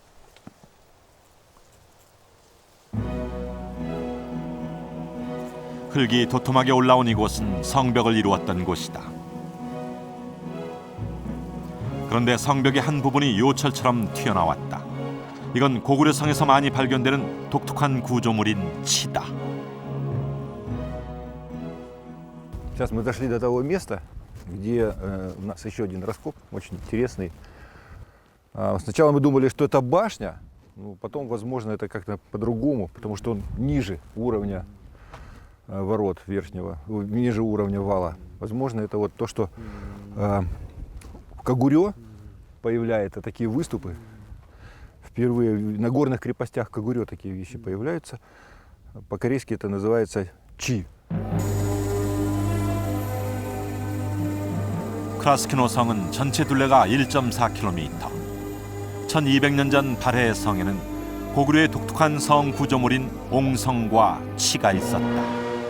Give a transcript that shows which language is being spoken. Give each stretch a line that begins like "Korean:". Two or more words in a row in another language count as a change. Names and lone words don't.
Korean: 흙이 도톰하게 올라온 이곳은 성벽을 이루었던 곳이다. 그런데 성벽의 한 부분이 요철처럼 튀어나왔다. 이건 고구려 성에서 많이 발견되는 독특한 구조물인 치다.
Russian: Сейчас мы дошли до того места, где у нас еще один раскоп, очень интересный. Сначала мы думали, что это башня, но потом, возможно, это как-то по-другому, потому что он ниже уровня ворот верхнего, ниже уровня вала. Возможно, это вот то, что в Кагурё появляется, такие выступы. Впервые на горных крепостях Кагурё такие вещи появляются. По-корейски это называется чи.
Korean: 크라스키노 성은 전체 둘레가 1.4km. 1200년 전 발해의 성에는 고구려의 독특한 성 구조물인 옹성과 치가 있었다.